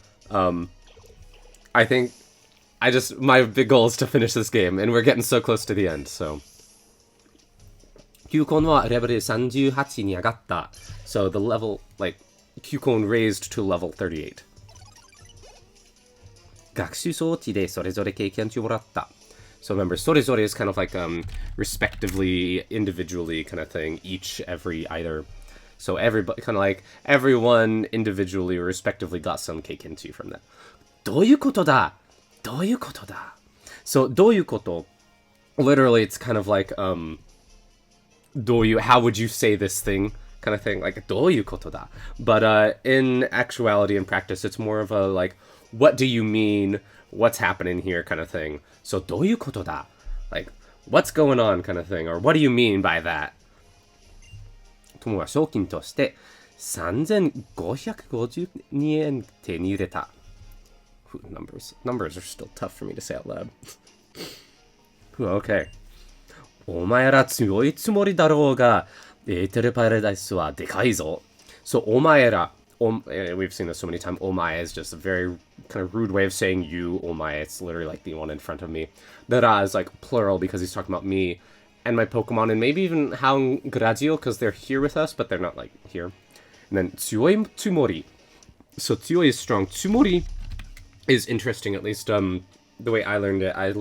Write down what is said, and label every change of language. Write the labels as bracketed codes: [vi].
[en] I think my big goal is to finish this game, and we're getting so close to the end. So. [ja] Kyukon wa level 38 ni agatta. [en] So the level, like, Kyukon raised to level 38. [ja] 学習装置でそれぞれ経験値をもらった. [en] So remember, それぞれ is kind of like respectively, individually kind of thing, each, every, either. So everybody, kind of like everyone individually or respectively got some keikenchi from that. [ja] どういうことだ?どういうことだ?So どういうこと? [en] Literally, it's kind of like how would you say this thing kind of thing, like [ja] どういうことだ? [en] But in actuality and practice, it's more of a like, what do you mean? What's happening here kind of thing. [ja] So どういうことだ? [en] Like, what's going on kind of thing, or what do you mean by that? [ja] 友は賞金として3552円手に入れた. [en] Numbers are still tough for me to say out loud. Okay. [ja] お前ら強いつもりだろうが、エーテルパラダイスはでかいぞ. So お前ら [en] we've seen this so many times. Omae is just a very kind of rude way of saying you. Omae, it's literally like the one in front of me. Dara is like plural because he's talking about me and my Pokemon, and maybe even Hound Gradio because they're here with us, but they're not like here. And then Tsuoi Tsumori. So Tsuoi is strong. Tsumori is interesting, at least the way I learned it.